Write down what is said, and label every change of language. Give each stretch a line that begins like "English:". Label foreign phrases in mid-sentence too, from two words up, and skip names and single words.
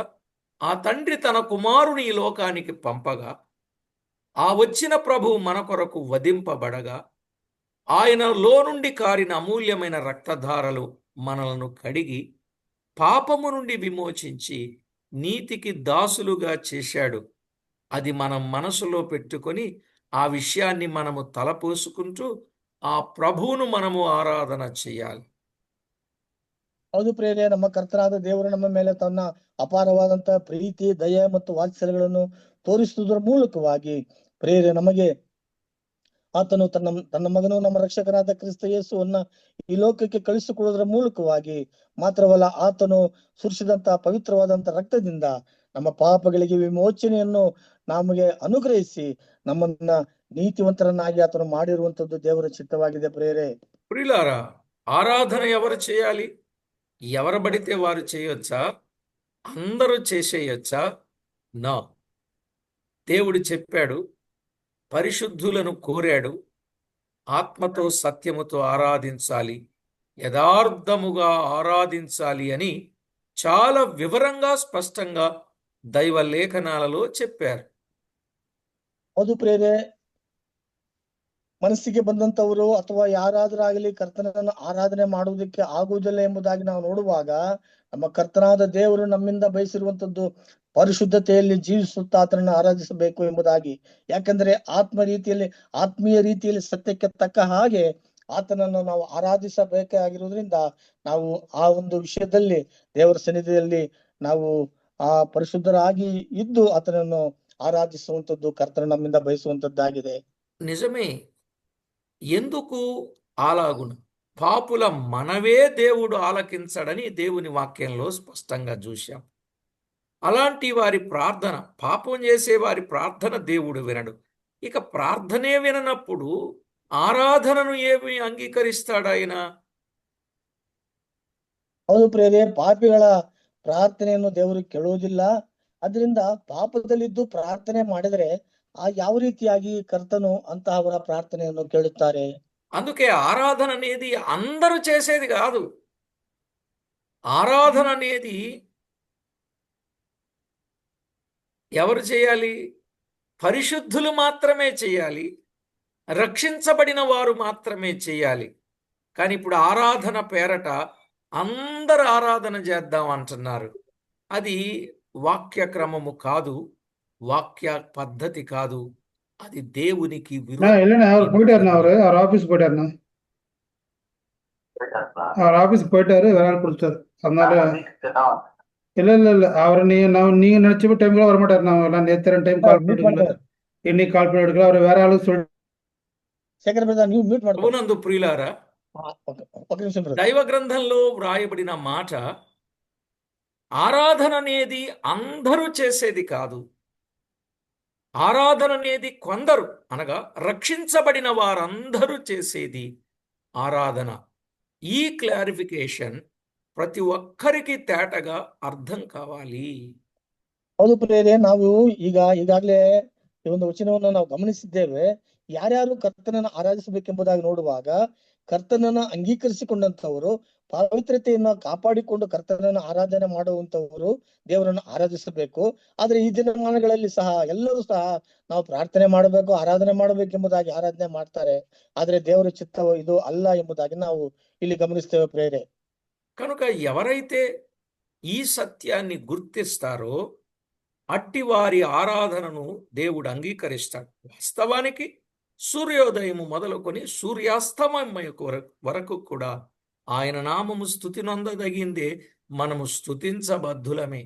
Telugu: ఆ తండ్రి తన కుమారుని ఈ లోకానికి పంపగా, ఆ వచ్చిన ప్రభువు మన కొరకు వధింపబడగా, ఆయనలో నుండి కారిన అమూల్యమైన రక్తధారలు మనలను కడిగి పాపము నుండి విమోచించి నీతికి దాసులుగా చేశాడు. అది మనం మనసులో పెట్టుకొని ఆ విషయాన్ని మనము తలపోసుకుంటూ ఆ ప్రభువును మనము ఆరాధన చేయాలి.
Kannada: ಹೌದು ಪ್ರಿಯರೇ, ನಮ್ಮ ಕರ್ತನಾದ ದೇವರು ನಮ್ಮ ಮೇಲೆ ತನ್ನ ಅಪಾರವಾದಂತಹ ಪ್ರೀತಿ, ದಯೆ ಮತ್ತು ವಾತ್ಸಲ್ಯಗಳನ್ನು ತೋರಿಸುವುದರ ಮೂಲಕವಾಗಿ ಪ್ರಿಯರೇ ನಮಗೆ ಆತನು ತನ್ನ ಮಗನು ನಮ್ಮ ರಕ್ಷಕನಾದ ಕ್ರಿಸ್ತ ಯೇಸುವನ್ನ ಈ ಲೋಕಕ್ಕೆ ಕಳಿಸಿಕೊಡುವುದರ ಮೂಲಕವಾಗಿ ಮಾತ್ರವಲ್ಲ, ಆತನು ಸುರಿಸಿದಂತಹ ಪವಿತ್ರವಾದಂತಹ ರಕ್ತದಿಂದ ನಮ್ಮ ಪಾಪಗಳಿಗೆ ವಿಮೋಚನೆಯನ್ನು ನಮಗೆ ಅನುಗ್ರಹಿಸಿ ನಮ್ಮನ್ನ ನೀತಿವಂತರನ್ನಾಗಿ ಆತನು ಮಾಡಿರುವಂತದ್ದು ದೇವರ ಚಿತ್ತವಾಗಿದೆ ಪ್ರಿಯರೇ.
Telugu: ప్రియులారా, ఆరాధన ఎవరు చేయాలి? ఎవరు పడితే వారు చేయొచ్చా? అందరూ చేసేయొచ్చా? నో. దేవుడు చెప్పాడు, పరిశుద్ధులను కోరాడు, ఆత్మతో సత్యముతో ఆరాధించాలి, యథార్థముగా ఆరాధించాలి అని చాలా వివరంగా స్పష్టంగా దైవ లేఖనాలలో చెప్పారు.
Kannada: ಹೌದು ಪ್ರಿಯರೇ, ಮನಸ್ಸಿಗೆ ಬಂದಂತವರು ಅಥವಾ ಯಾರಾದ್ರಾಗಲಿ ಕರ್ತನನ್ನು ಆರಾಧನೆ ಮಾಡುವುದಕ್ಕೆ ಆಗುವುದಿಲ್ಲ ಎಂಬುದಾಗಿ ನಾವು ನೋಡುವಾಗ, ನಮ್ಮ ಕರ್ತನಾದ ದೇವರು ನಮ್ಮಿಂದ ಬಯಸಿರುವಂತದ್ದು ಪರಿಶುದ್ಧತೆಯಲ್ಲಿ ಜೀವಿಸುತ್ತಾ ಆತನನ್ನು ಆರಾಧಿಸಬೇಕು ಎಂಬುದಾಗಿ. ಯಾಕಂದ್ರೆ ಆತ್ಮೀಯ ರೀತಿಯಲ್ಲಿ ಸತ್ಯಕ್ಕೆ ತಕ್ಕ ಹಾಗೆ ಆತನನ್ನು ನಾವು ಆರಾಧಿಸಬೇಕಾಗಿರುವುದರಿಂದ ನಾವು ಆ ಒಂದು ವಿಷಯದಲ್ಲಿ ದೇವರ ಸನ್ನಿಧಿಯಲ್ಲಿ ನಾವು ಆ ಪರಿಶುದ್ಧರಾಗಿ ಇದ್ದು ಆತನನ್ನು ಆರಾಧಿಸುವಂತದ್ದು ಕರ್ತನ ನಮ್ಮಿಂದ ಬಯಸುವಂತದ್ದಾಗಿದೆ.
Telugu: నిజమే. ఎందుకు అలాగున? పాపుల మనవే దేవుడు ఆలకించడని దేవుని వాక్యంలో స్పష్టంగా చూశాం. అలాంటి వారి ప్రార్థన, పాపం చేసే వారి ప్రార్థన దేవుడు వినడు. ఇక ప్రార్థనే విననప్పుడు ఆరాధనను ఏమి అంగీకరిస్తాడు ఆయన?
Kannada: ಹೌದು ಪ್ರಿಯರೇ, ಪಾಪಿಗಳ ಪ್ರಾರ್ಥನೆಯನ್ನು ದೇವರು ಕೇಳುವುದಿಲ್ಲ. ಅದರಿಂದ ಪಾಪದಲ್ಲಿದ್ದು ಪ್ರಾರ್ಥನೆ ಮಾಡಿದರೆ ಯಾವ ರೀತಿಯಾಗಿ ಕರ್ತನು ಅಂತಹವರ ಪ್ರಾರ್ಥನೆಯನ್ನು ಕೇಳುತ್ತಾರೆ?
Telugu: అందుకే ఆరాధన అనేది అందరూ చేసేది కాదు. ఆరాధన అనేది ఎవరు చేయాలి? పరిశుద్ధులు మాత్రమే చేయాలి, రక్షించబడిన వారు మాత్రమే చేయాలి. కానీ ఇప్పుడు ఆరాధన పేరట అందరు ఆరాధన చేద్దాం అంటున్నారు. అది వాక్య క్రమము కాదు, వాక్య పద్ధతి కాదు, అది దేవునికి
Tamil: இல்லைண்ணா அவர் போயிட்டாருண்ணா,
Telugu: విరుద్ధం.
Tamil: அவர் ஆஃபீஸ் போயிட்டாருண்ணா, அவர் ஆஃபீஸ் போயிட்டாரு, வேற ஆள் கொடுத்தாரு. அதனால இல்ல அவர் நீங்க நினைச்ச டைம் கூட வரமாட்டாருண்ணா. எல்லாம் நேத்து
English: time call
Tamil: ಮ್ಯೂಟ್ பண்ணி எடுக்கல, இன்னைக்கு கால் பண்ணி எடுக்கல, அவர் வேற ஆளு சொல்லி.
Kannada: ಶೇಖರ್ ಬ್ರದರ್, ನೀವು ಮ್ಯೂಟ್ ಮಾಡ್ಕೊಳ್ಳಿ.
Telugu: ప్రభునందు ప్రియులారా, ఒక నిమిషం బ్రదర్. దైవ గ్రంథంలో వ్రాయబడిన మాట, ఆరాధన అనేది అందరూ చేసేది కాదు. ఆరాధన అనేది కొందరు, అనగా రక్షించబడిన వారందరూ చేసేది ఆరాధన. ఈ క్లారిఫికేషన్ ప్రతి ఒక్కరికి తేటగా అర్థం కావాలి.
Kannada: ಹೌದು ಪ್ರಿಯರೇ, ನಾವು ಈಗಾಗಲೇ ಈ ಒಂದು ವಚನವನ್ನು ನಾವು ಗಮನಿಸಿದ್ದೇವೆ. ಯಾರ್ಯಾರು ಕರ್ತನನ್ನು ಆರಾಧಿಸಬೇಕೆಂಬುದಾಗಿ ನೋಡುವಾಗ, ಕರ್ತನನ್ನು ಅಂಗೀಕರಿಸಿಕೊಂಡಂತವರು, ಪವಿತ್ರತೆಯನ್ನ ಕಾಪಾಡಿಕೊಂಡು ಕರ್ತನನ್ನು ಆರಾಧನೆ ಮಾಡುವಂತವರು ದೇವರನ್ನು ಆರಾಧಿಸಬೇಕು. ಆದ್ರೆ ಈ ದಿನಮಾನಗಳಲ್ಲಿ ಸಹ ಎಲ್ಲರೂ ಸಹ ನಾವು ಪ್ರಾರ್ಥನೆ ಮಾಡಬೇಕು, ಆರಾಧನೆ ಮಾಡಬೇಕೆಂಬುದಾಗಿ ಆರಾಧನೆ ಮಾಡ್ತಾರೆ. ಆದ್ರೆ ದೇವರ ಚಿತ್ತವು ಇದು ಅಲ್ಲ ಎಂಬುದಾಗಿ ನಾವು ಇಲ್ಲಿ ಗಮನಿಸ್ತೇವೆ ಪ್ರಿಯರೇ.
Telugu: కనుక ఎవరైతే ఈ సత్యాన్ని గుర్తిస్తారో అట్టి వారి ఆరాధనను దేవుడు అంగీకరిస్తాడు. వాస్తవానికి సూర్యోదయము మొదలుకొని సూర్యాస్తమయం వరకు కూడా ఆయన నామము స్తుతి నొందదగిందే, మనము స్తుతించబద్ధులమే.